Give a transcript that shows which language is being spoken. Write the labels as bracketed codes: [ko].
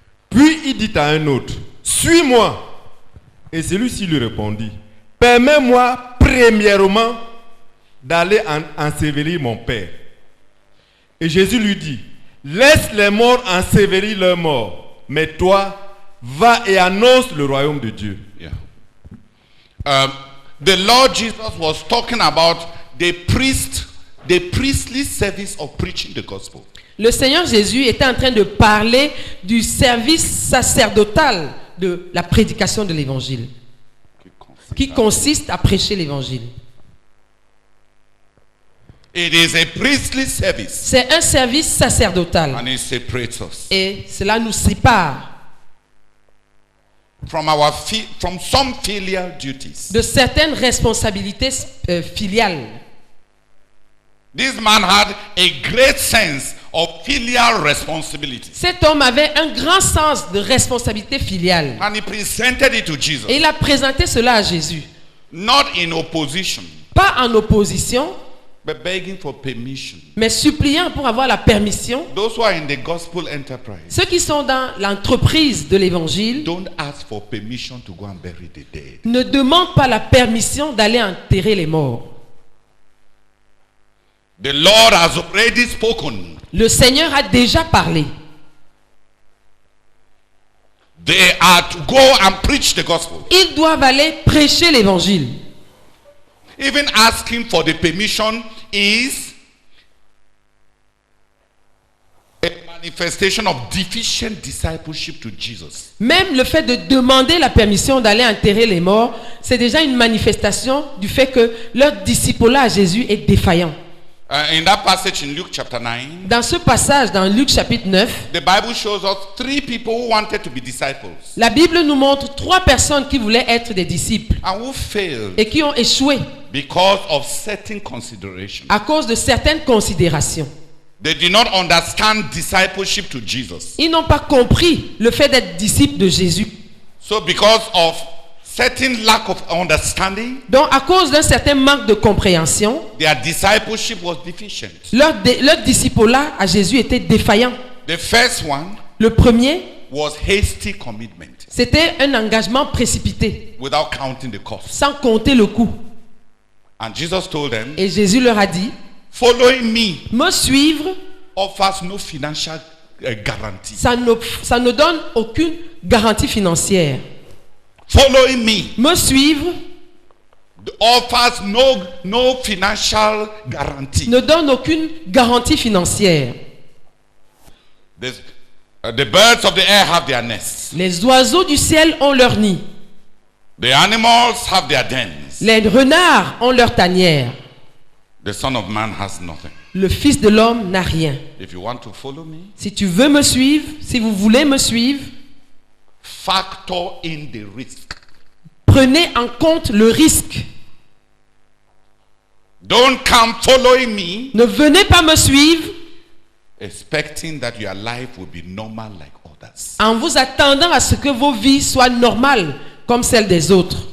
[fr] Puis il dit à un autre, suis-moi. Et celui-ci lui répondit, permets-moi premièrement d'aller ensevelir mon père. Et Jésus lui dit, laisse les morts ensevelir leurs morts, mais toi, va et annonce le royaume de Dieu. [en] Yeah. The Lord Jesus was talking about the priestly service of preaching the gospel. [fr] Le Seigneur Jésus était en train de parler du service sacerdotal de la prédication de l'évangile, qui consiste à prêcher l'évangile. [en] It is a priestly service. [fr] C'est un service sacerdotal. [en] And it separates us. [fr] Et cela nous sépare [en] from some filial duties. [fr] de certaines responsabilités filiales. [en] This man had a great sense of filial responsibility. [fr] Cet homme avait un grand sens de responsabilité filiale. [en] And he presented it to Jesus. [fr] Et il a présenté cela à Jésus. [en] Not in opposition, [fr] Pas en opposition, [en] but begging for permission. [fr] mais suppliant pour avoir la permission. [en] Those who are in the gospel enterprise, [fr] Ceux qui sont dans l'entreprise de l'évangile [en] don't ask for permission to go and bury the dead. [fr] ne demandent pas la permission d'aller enterrer les morts. [en] The Lord has already spoken. [fr] Le Seigneur a déjà parlé. [en] They are to go and preach the gospel. [fr] Ils doivent aller prêcher l'évangile. [en] Even asking for the permission is a manifestation of deficient discipleship to Jesus. [fr] Même le fait de demander la permission d'aller enterrer les morts, c'est déjà une manifestation du fait que leur disciple à Jésus est défaillant. [en] In that passage in Luke chapter 9, [fr] Dans ce passage, dans Luc chapitre 9, [en] the Bible shows us 3 people who wanted to be disciples [fr] la Bible nous montre 3 personnes qui voulaient être des disciples [en] and who failed [fr] et qui ont échoué [en] because of certain considerations. [fr] à cause de certaines considérations. [en] They did not understand discipleship to Jesus. [fr] Ils n'ont pas compris le fait d'être disciples de Jésus. [en] So because of certain lack of understanding, [fr] Donc, à cause d'un certain manque de compréhension, [en] their discipleship was deficient. [fr] leur disciple-là à Jésus était défaillant. [en] The first one [fr] Le premier, [en] was hasty commitment [fr] c'était un engagement précipité, [en] without counting the cost. [fr] sans compter le coût. [en] And Jesus told them, [fr] Et Jésus leur a dit, [en] following me [fr] me suivre, [en] offers no financial guarantee. [fr] ça ne donne aucune garantie financière. [en] Following me [fr] Me suivre [en] offers no financial guarantee. [fr] ne donne aucune garantie financière. [en] The birds of the air have their nests. [fr] Les oiseaux du ciel ont leur nid. [en] The animals have their dens. [fr] Les renards ont leur tanière. [en] The Son of Man has nothing. [fr] Le Fils de l'homme n'a rien. [en] If you want to follow me, [fr] Si tu veux me suivre, si vous voulez me suivre, [en] factor in the risk. [fr] prenez en compte le risque. [en] Don't come following me [fr] Ne venez pas me suivre [en] expecting that your life will be normal like others. [fr] En vous attendant à ce que vos vies soient normales comme celles des autres.